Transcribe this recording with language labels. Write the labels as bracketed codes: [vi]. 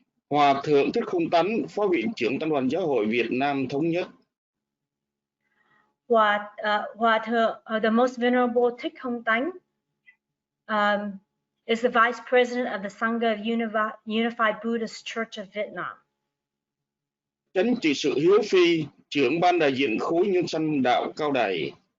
[vi] Hòa thượng Thích Không Tánh, Phó viện trưởng Tăng đoàn Giáo hội Việt Nam Thống nhất. [en] Hòa thượng, the Most Venerable Thích Không Tánh, is the Vice President of the Sangha of Unified Buddhist Church of Vietnam. [vi] Chánh trị sự Hiếu Phi, trưởng ban đại diện khối nhân sanh đạo Cao Đài.